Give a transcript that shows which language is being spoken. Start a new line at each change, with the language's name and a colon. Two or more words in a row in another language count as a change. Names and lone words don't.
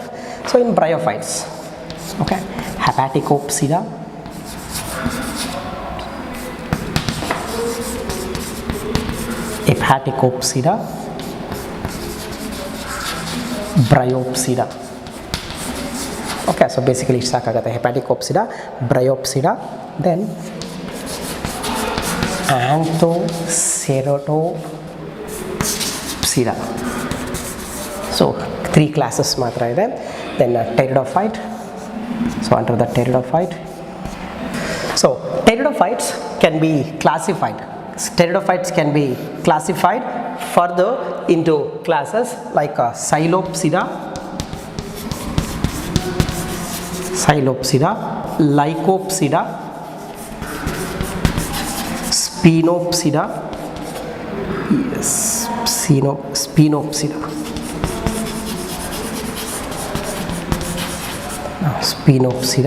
English: So in bryophytes, okay, Hepaticopsida, Bryopsida. Okay, so basically it's ಸಾಕಾಗುತ್ತೆ. Hepaticopsida, Bryopsida, then Anthoceratopsida. So 3 classes
Kannada: ಮಾತ್ರ ಇದೆ.
English: Then pteridophyte. So under the pteridophyte, so pteridophytes can be classified further into classes like Psilopsida, Lycopsida, Spinopsida, Spinopsida.